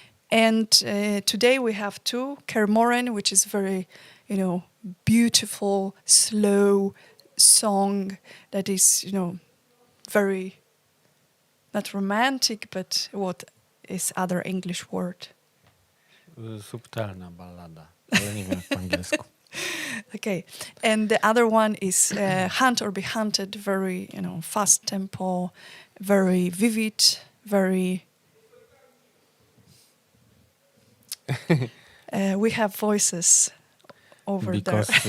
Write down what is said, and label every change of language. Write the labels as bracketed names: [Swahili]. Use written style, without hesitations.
[English] And today we have two: Kermoren, which is very, beautiful, slow song that is, very not romantic, but what is other English word? [Polish] Subtelna ballada, ale nie wiem po angielsku. [English] Okay, and the other one is Hunt or Be Hunted, very, fast tempo, very vivid, very... we have voices over there.